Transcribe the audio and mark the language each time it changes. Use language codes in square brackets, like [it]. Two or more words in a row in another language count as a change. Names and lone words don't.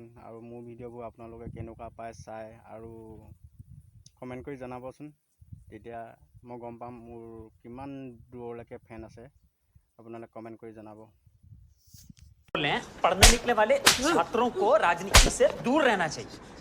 [as] আৰু মোৰ ভিডিঅ'বোৰ আপোনালোকে কেনেকুৱা পায় চাই আৰু কমেণ্ট কৰি জনাবচোন, তেতিয়া মই গম পাম মোৰ কিমান দূৰলৈকে ফেন আছে। আপোনালোকে কমেণ্ট কৰি জনাব। [hi] पढ़ने निकले वाले छात्रों को राजनीति से दूर रहना चाहिए।